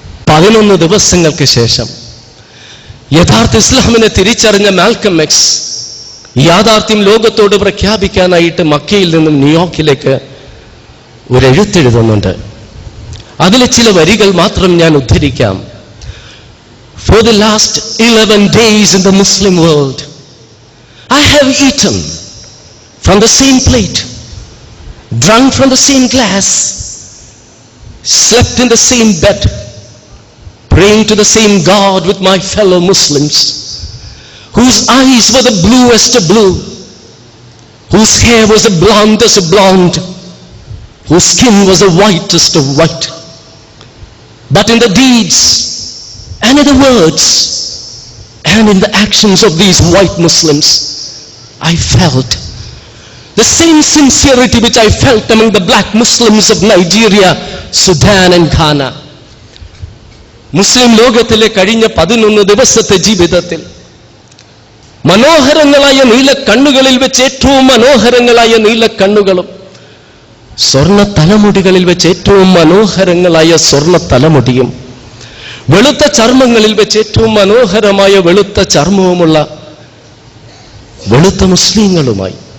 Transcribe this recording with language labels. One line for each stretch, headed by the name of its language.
Malayalam: 11 ദിവസങ്ങൾക്ക് ശേഷം യഥാർത്ഥ ഇസ്ലാമിനെ തിരിച്ചറിഞ്ഞ മാൽക്കം എക്സ് യാഥാർത്ഥ്യം ലോകത്തോട് പ്രഖ്യാപിക്കാനായിട്ട് മക്കയിൽ നിന്നും ന്യൂയോർക്കിലേക്ക് ഒരു എഴുത്തെഴുതുന്നുണ്ട്. അതിലെ ചില വരികൾ മാത്രം ഞാൻ ഉദ്ധരിക്കാം.
English: For the last 11 days in the Muslim world, I have eaten from the same plate, drunk from the same glass, slept in the same bed, praying to the same God with my fellow Muslims, whose eyes were the bluest of blue, whose hair was the blondest of blonde, whose skin was the whitest of white. But in the deeds and in the words and in the actions of these white Muslims, I felt the same sincerity which I felt among the black Muslims of Nigeria, Sudan and Ghana.
Malayalam: മുസ്ലിം ലോകത്തിലെ കഴിഞ്ഞ 11 ദിവസത്തെ ജീവിതത്തിൽ മനോഹരങ്ങളായ നീലക്കണ്ണുകളിൽ വെച്ച് ഏറ്റവും മനോഹരങ്ങളായ നീലക്കണ്ണുകളും സ്വർണ്ണ തലമുടികളിൽ വെച്ച് ഏറ്റവും മനോഹരങ്ങളായ സ്വർണ്ണ തലമുടിയും വെളുത്ത ചർമ്മങ്ങളിൽ വെച്ച് ഏറ്റവും മനോഹരമായ വെളുത്ത ചർമ്മവുമുള്ള വെളുത്ത മുസ്ലിങ്ങളുമായി